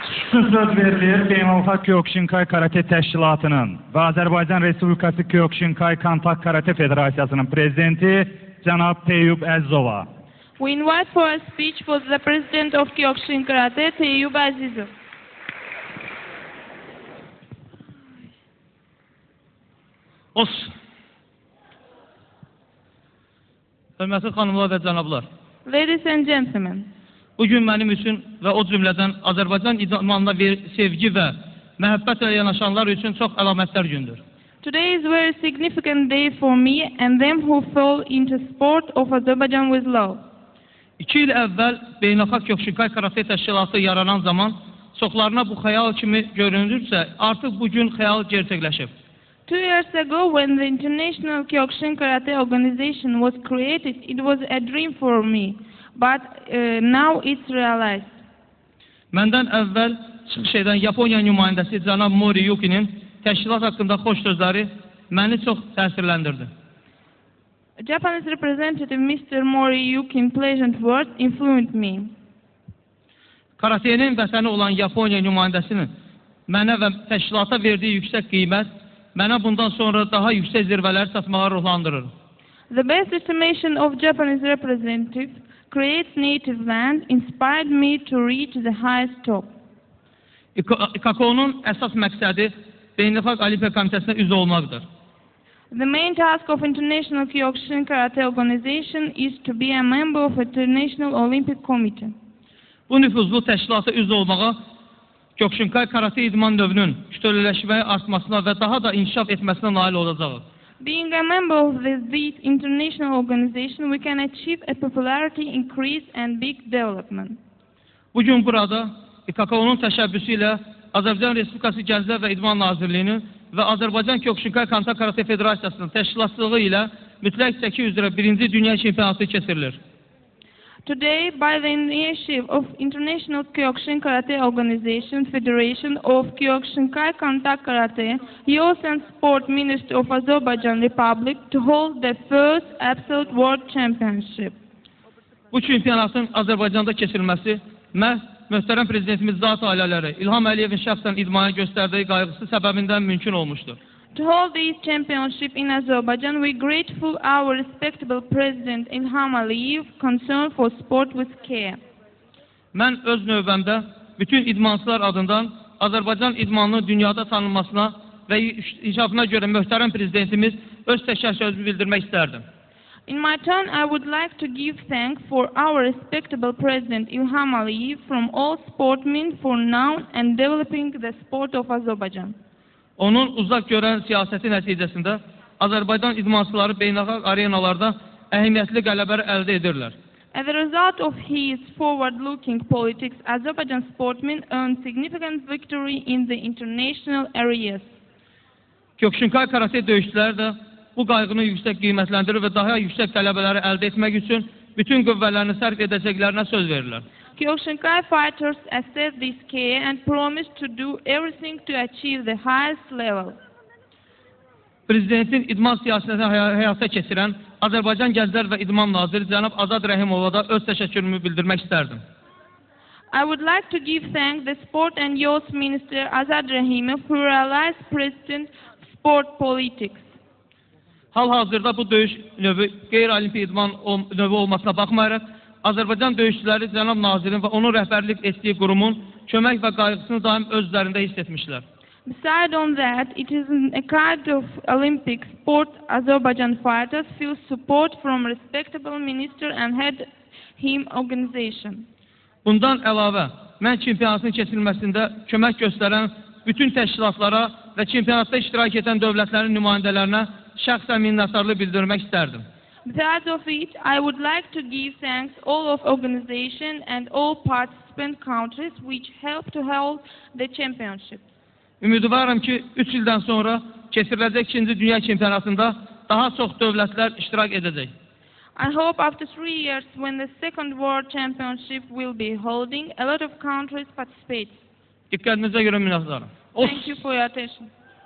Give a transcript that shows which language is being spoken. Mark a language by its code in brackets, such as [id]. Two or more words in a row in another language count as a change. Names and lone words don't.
[az] Söz verilir Beynəlxalq Kyokushinkai Karate Təşkilatının və Azərbaycan Respublikası Kyokushinkai Kantak Karate Federasiyasının prezidenti cənab Teyyub Əzizova. [en] We invite for a speech for the president of Kyokushin Karate, Teyyub Azizov. [az] Olsun. Hörmətli xanımlar və cənablar. [en] Ladies and gentlemen, [az] Bugün mənim üçün və o cümlədən Azərbaycan idmanına sevgi və məhəbbətlə yanaşanlar üçün çox əlamətlər gündür. [en] today is a very significant day for me and them who fall into sport of Azerbaijan with love. [az] 2 il əvvəl Beynəlxalq Kyokushinkai Karate Təşkilatı yaranan zaman çoxlarına bu xəyal kimi görünürsə, artıq bugün xəyal gerçəkləşib. [en] 2 years ago, when the International Kyokushin Karate Organization was created, it was a dream for me, but now it's realized. [az] Məndən əvvəl çıxış edən Yaponiya nümayəndəsi cənab Mori Yuki'nin təşkilat haqqında xoş sözləri məni çox təsirləndirdi. [en] Japanese representative Mr. Mori Yuki's pleasant words influenced me. [az] Karatenin vətəni olan Yaponiya nümayəndəsinin mənə və təşkilata verdiyi yüksək qiymət mənə bundan sonra daha yüksək zirvələr çatmağa ruhlandırır. [en] The best estimation of Japanese representative creates native land inspired me to reach the highest top. [az] IKAKO-nun əsas məqsədi Beynəlxalq Olimpiya Komitəsinə üzv olmaqdır. [en] The main task of International Kyokushin Karate Organization is to be a member of International Olympic Committee. [az] Bu nüfuzlu təşkilata üzv olmağa Kyokushinkai Karate idman növünün kütlələşməyə artmasına və daha da inkişaf etməsinə nail olacağıq. [en] Being a member of this international organization, we can achieve a popularity increase and big development. [az] Bugün burada IKAKO-nun təşəbbüsü ilə Azərbaycan Respublikası Gənclər və İdman Nazirliyinin və Azərbaycan Kyokushinkai Kantak Karate Federasiyasının təşkilatçılığı ilə mütləq çəki üzrə 1-ci dünya çempionatı keçirilir. [en] Today, by the initiative of International Kyokushin Karate Organization Federation of Kyokushinkai Kantak Karate, Youth and Sport Ministry of Azerbaijan Republic to hold the first absolute world championship. [az] Bu çempionatın Azərbaycanda keçirilməsi məhz möhtərəm prezidentimiz zat ailələri İlham Əliyevin şəxsən idmana göstərdiyi qayğısı səbəbindən mümkün olmuşdur. [en] To hold this championship in Azerbaijan, we grateful our respectable President İlham Əliyev concern for sport with care. [az] Mən öz növbəmdə bütün idmançılar adından Azərbaycan idmanının dünyada tanınmasına və inkişafına görə möhtərəm prezidentimiz öz təşəkkürümü bildirmək istərdim. [en] In my turn, I would like to give thanks for our respectable President İlham Əliyev from all sportsmen for now and developing the sport of Azerbaijan. [az] Onun uzaq görən siyasəti nəticəsində Azərbaycan idmançıları beynəlxalq arenalarda əhəmiyyətli qələbələr əldə edirlər. [en] As a result of his forward-looking politics, Azerbaijan sportsmen earned significant victory in the international areas. [az] Kyokushinkai karate döyüşçüləri də bu qayğını yüksək qiymətləndirir və daha yüksək qələbələri əldə etmək üçün bütün qüvvələrini sərf edəcəklərinə söz verirlər. [en] Kyokushinkai fighters assess this care and promise to do everything to achieve the highest level. [az] Prezidentin idman siyasətini həyata keçirən Azərbaycan Gənclər və İdman Naziri cənab Azad Rəhimova da öz təşəkkürümü bildirmək istərdim. [en] I would like to give thanks the Sport and Youth Minister Azad Rahimov who realized President sport politics. [az] Hal-hazırda bu döyüş növü qeyri-olimpiya idman növü olmasına baxmayaraq, Azərbaycan döyüşçüləri cənab nazirin və onun rəhbərlik etdiyi qurumun kömək və qayğısını daim öz üzərində hiss etmişlər. [en] Besides on that, it is a kind of Olympic sport. Azerbaijan fighters feel support from respectable minister and head him organization. [az] Bundan əlavə, mən çempionatın keçirilməsində kömək göstərən bütün təşkilatlara və çempionatda iştirak edən dövlətlərin nümayəndələrinə şəxsən minnətdarlıq bildirmək istərdim. [en] Besides of it, I would like to give thanks all of organization and all participant countries which helped to hold the championship. [az] Ümidvaram ki, 3 ildən sonra keçiriləcək 2-ci dünya çempionatında daha çox dövlətlər iştirak edəcək. [en] I hope after 3 years when the second world championship will be holding, a lot of countries participate. [az] Diqqətinizə görə minnətdaram. [en] Thank you for your attention.